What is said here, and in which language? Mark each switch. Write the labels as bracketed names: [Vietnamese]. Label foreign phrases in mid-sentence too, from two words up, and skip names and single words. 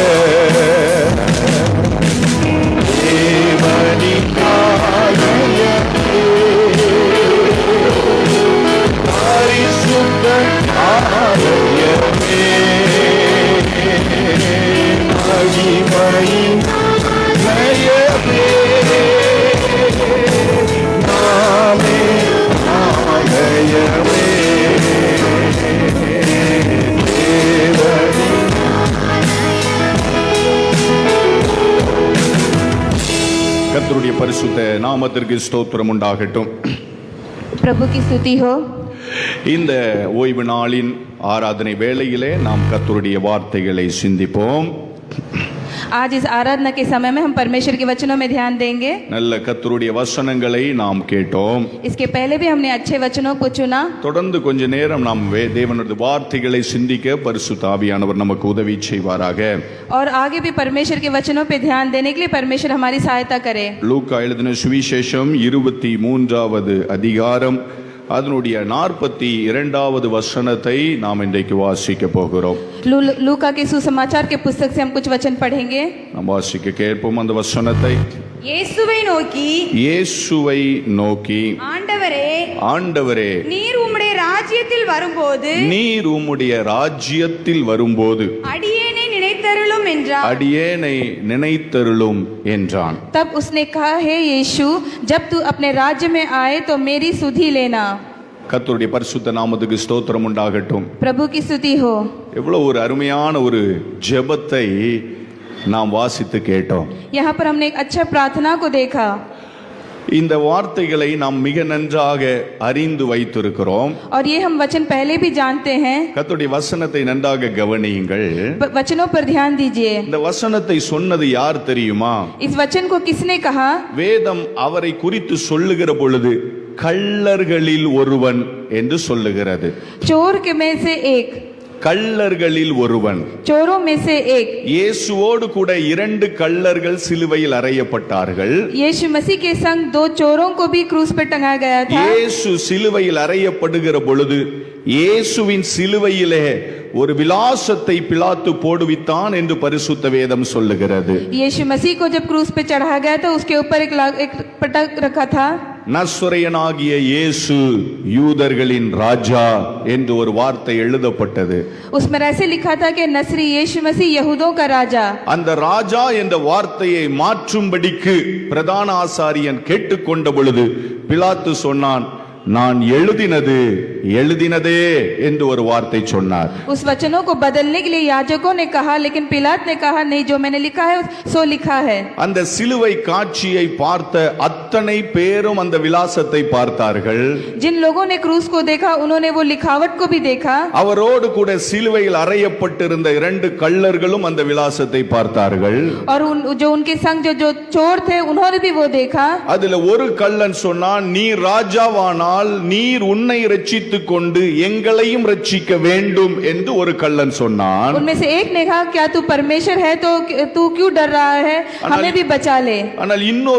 [Tamil] தேவனின் பரிசுத்த ஆலயமே, மகிமையின் லயமே, நாமே ஆலயமே, தேவனின். கர்த்தருடைய பரிசுத்த நாமத்திற்கு ஸ்தோத்திரம் உண்டாகட்டும். [Hindi] प्रभु की स्तुति हो. [Tamil] இந்த ஓய்வு நாளின் ஆராதனை வேளையிலே நாம் கர்த்தருடைய வார்த்தைகளை சிந்திப்போம். [Hindi] आज इस आराधना के समय में हम परमेश्वर के वचनों में ध्यान देंगे. [Tamil] நல்ல கர்த்தருடைய வசனங்களை நாம் கேட்டோம். [Hindi] इसके पहले भी हमने अच्छे वचनों को चुना. [Tamil] தொடர்ந்து கொஞ்ச நேரம் நாம் தேவனுடைய வார்த்தைகளை சிந்திக்க பரிசுத்த ஆவியானவர் நமக்கு உதவி செய்வாராக. [Hindi] और आगे भी परमेश्वर के वचनों पे ध्यान देने के लिए परमेश्वर हमारी सहायता करे. [Tamil] லூக்கா எழுதின சுவிசேஷம் 23வது அதிகாரம் அதனுடைய 42வது வசனத்தை நாம் இன்றைக்கு வாசிக்க போகிறோம். [Hindi] लूका के सुसमाचार के पुस्तक से हम कुछ वचन पढ़ेंगे. [Tamil] நாம் வாசிக்க கேட்போம் அந்த வசனத்தை. இயேசுவை நோக்கி ஆண்டவரே, நீர் உம்முடைய ராஜ்யத்தில் வரும்போது அடியேனை நினைத்தருளும் என்றான். [Hindi] तब उसने कहा, हे यीशु, जब तू अपने राज्य में आए तो मेरी सुधि लेना. [Tamil] கர்த்தருடைய பரிசுத்த நாமத்துக்கு ஸ்தோத்திரம் உண்டாகட்டும். [Hindi] प्रभु की स्तुति हो. [Tamil] எவ்வளவு ஒரு அருமையான ஒரு ஜெபத்தை நாம் வாசித்து கேட்டோம். [Hindi] यहाँ पर हमने एक अच्छा प्रार्थना को देखा. [Tamil] இந்த வார்த்தைகளை நாம் மிக நன்றாக அறிந்து வைத்திருக்கிறோம். [Hindi] और ये हम वचन पहले भी जानते हैं. [Tamil] கர்த்தருடைய வசனத்தை நன்றாக கவனியுங்கள். [Hindi] वचनों पर ध्यान दीजिए. [Tamil] இந்த வசனத்தை சொன்னது யார் தெரியுமா? [Hindi] इस वचन को किसने कहा? [Tamil] வேதம் அவரை குறித்து சொல்லுகிற பொழுது கள்ளர்களில் ஒருவன் என்று சொல்லுகிறது. [Hindi] चोर के में से एक. [Tamil] கள்ளர்களில் ஒருவன். [Hindi] चोरों में से एक. [Tamil] இயேசுவோடு கூட 2 கள்ளர்கள் சிலுவையில் அறையப்பட்டார்கள். [Hindi] यीशु मसीह के संग 2 चोरों को भी क्रूस पर टंगाया गया था. [Tamil] இயேசு சிலுவையில் அறையப்படுகிற பொழுது இயேசுவின் சிலுவையிலே ஒரு விலாசத்தை பிலாத்து போடுவித்தான் என்று பரிசுத்த வேதம் சொல்லுகிறது. [Hindi] यीशु मसीह को जब क्रूस पे चढ़ाया गया था उसके ऊपर एक पटक रखा था. [Tamil] நஸ்ரயனாகிய இயேசு யூதர்களின் ராஜா என்று ஒரு வார்த்தை எழுதப்பட்டது. [Hindi] उसमें ऐसे लिखा था कि नसरी यीशु मसीह यहूदों का राजा. [Tamil] அந்த ராஜா என்ற வார்த்தையை மாற்றும்படிக்கு பிரதான ஆசாரியன் கேட்டுக்கொண்ட பொழுது பிலாத்து சொன்னான், நான் எழுதினதே என்று ஒரு வார்த்தை சொன்னார். [Hindi] उस वचनों को बदलने के लिए याजकों ने कहा, लेकिन पिलात ने कहा, नहीं, जो मैंने लिखा है सो लिखा है. [Tamil] அந்த சிலுவை காட்சியை பார்த்த அத்தனை பேரும் அந்த விலாசத்தை பார்த்தார்கள். [Hindi] जिन लोगों ने क्रूस को देखा उन्होंने वो लिखावट को भी देखा. [Tamil] அவரோடு கூட சிலுவையில் அறையப்பட்டிருந்த 2 கள்ளர்களும் அந்த விலாசத்தை பார்த்தார்கள். [Hindi] और जो उनके संग जो चोर थे उन्होंने भी वो देखा. [Tamil] அதுல ஒரு கள்ளன் சொன்னான், நீ ராஜாவானா நீர் உன்னை ரட்சித்துக் கொண்டு எங்களையும் ரட்சிக்க வேண்டும் என்று ஒரு கள்ளன் சொன்னான். [Hindi] उनमें से एक ने कहा, क्या तू परमेश्वर है तो तू क्यों डर रहा है, हमें भी बचा ले.